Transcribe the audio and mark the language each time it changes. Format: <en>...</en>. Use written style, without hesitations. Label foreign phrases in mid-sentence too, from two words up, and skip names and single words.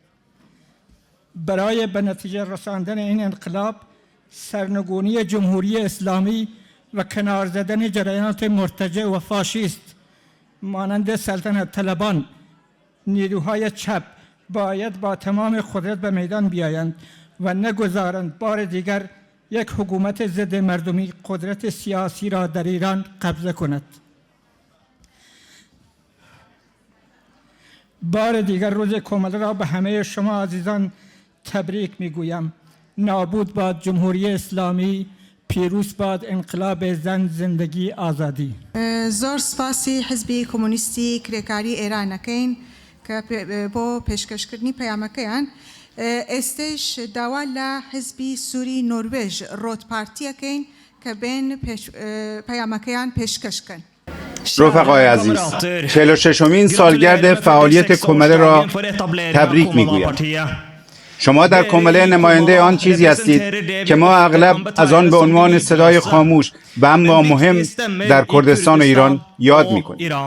<fa>برای به نتیجه رساندن این انقلاب، سرنگونی جمهوری اسلامی و کنار زدن جریانات مرتجع و فاشیست مانند سلطنت طلبان، نیروهای چپ باید با تمام قدرت به میدان بیایند و نگذارند بار دیگر یک حکومت ضد مردمی قدرت سیاسی را در ایران قبضه کند. بار دیگر روز کۆمەڵە را به همه شما عزیزان تبریک میگویم. نابود باد جمهوری اسلامی، پیروز باد انقلاب زن، زندگی آزادی.</fa> <ckb>زۆر سپاسی حزبی کۆمونیستی کرێکاری ئێرانەکەین کە بۆ پێشکەشکردنی پەیامەکەیان. ئێستش داوا لە حزبی سووری نۆروێژ ڕۆتپارتیەکەین کە بێن پەیامەکەیان پێشکەشکن.</ckb> <fa>رفقای عزیز، 46مین سالگرد فعالیت کمله را تبریک میگویم. شما در کمله نماینده آن چیزی هستید که ما اغلب از آن به عنوان صدای خاموش و اما مهم در کردستان و ایران یاد میکنیم.</fa>